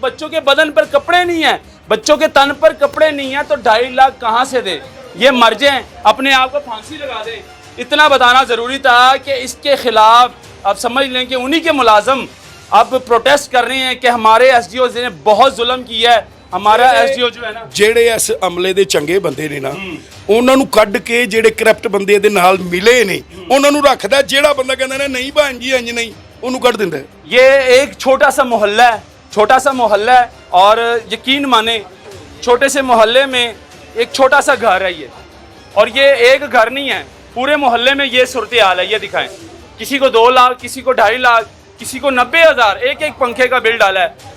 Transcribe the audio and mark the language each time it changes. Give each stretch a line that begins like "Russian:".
Hindi: बच्चों के बदन पर कपड़े नहीं हैं, बच्चों के तन पर कपड़े नहीं हैं, तो 2.5 लाख कहाँ से दे? ये मर जाएं, अपने आप को फांसी लगा दें। इतना बताना ज़रूरी था कि इसके खिलाफ अब समझ लें कि उन्हीं के मुलाजम अब प्रोटेस्ट कर रहे हैं कि हमारे एसडीओ ने बहुत जुल्म किया है। हमारा एसडीओ जो है ना,
Punjabi: ਜਿਹੜੇ ਇਸ ਅਮਲੇ ਦੇ ਚੰਗੇ ਬੰਦੇ ਨੇ ਨਾ ਉਹਨਾਂ ਨੂੰ ਕੱਢ ਕੇ ਜਿਹੜੇ ਕਰਪਟ ਬੰਦੇ ਦੇ ਨਾਲ ਮਿਲੇ ਨੇ ਉਹਨਾਂ ਨੂੰ ਰੱਖਦਾ। ਜਿਹੜਾ ਬੰਦਾ ਕਹਿੰਦਾ ਨਾ नहीं भान जी इंज नहीं, ਉਹਨੂੰ ਕੱਢ ਦਿੰਦਾ।
Hindi: ये एक छोटा सा मोहल्ला है, छोटा सा मोहल्ला है, और यकीन माने छोटे से मोहल्ले में एक छोटा सा घर है ये, और ये एक घर नहीं है, पूरे मोहल्ले में ये सूरत हाल है। ये दिखाएं, किसी को 2 लाख, किसी को 2.5 लाख, किसी को 90,000 एक पंखे का बिल डाला है।